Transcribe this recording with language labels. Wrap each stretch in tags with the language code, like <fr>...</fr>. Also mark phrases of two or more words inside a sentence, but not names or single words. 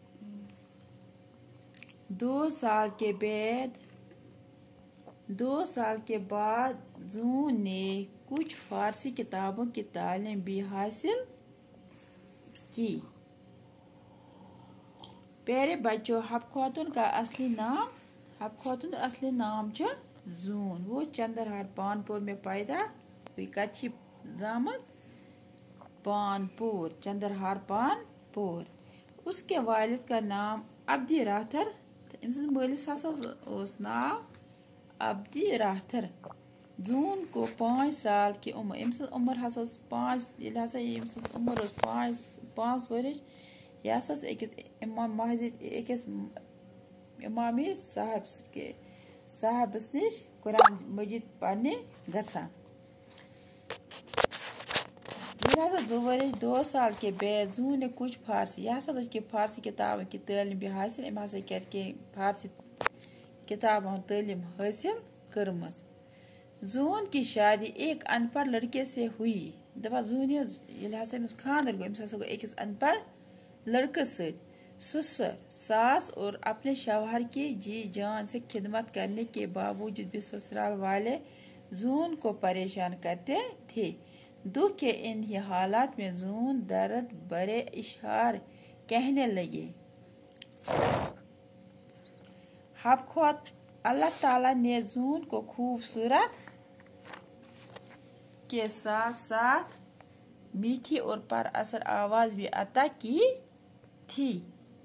<ur>2 سال کے بعد زون نے کچھ فارسی کتابوں کی تعلیم بھی حاصل کی۔ پیارے بچوں، حب خواتون کا اصلی نام چھ زون۔ وہ چندرہار پانپور میں پیدا ہوئی۔</ur> <ks>کچھی زامت پانپور، چندرہار پانپور۔</ks> <ur>اس کے والد کا نام عبدی راتھر تھا۔</ur> <ks>ام سند مالس ہسا اوس ناو عبدی راتھر۔</ks> <ur>زون کو 5 سال کی عمر،</ur> <ks>ام سند عمر ہسا اوس 5 ورش، یہ ہسا أکس امام مسجد أکس امامی صاحبس نش</ks> <ur>قرآن مجید پڑھنے گژھان۔</ur> <ks>یہ ہسا 2 ورش</ks> <ur>2 سال کے بعد زون نے کچھ فارسی، یہ ہسا کہ فارسی کتابوں کی تعلیم بھی حاصل،</ur> <ks>ام ہسا کر کے فارسی کتابوں تعلیم حاصل کرمت۔</ks> <ur>زون کی شادی ایک ان پڑھ لڑکے سے ہوئی۔</ur> <ks>دپا زون یل ہسا امس خاندر گو، امس ہسا گو أکس ان پڑھ لڑکس ست۔</ks> <ur>ساس اور اپنے شوہر کی جی جان سے خدمت کرنے کے باوجود بھی سسرال والے زون کو پریشان کرتے تھے۔ دکھ کے انہی حالات میں زون درد بھرے اشعار کہنے لگے۔ اللہ تعالیٰ نے زون کو خوبصورت کے ساتھ ساتھ میٹھی اور پر اثر آواز بھی عطا کی تھی۔</ur>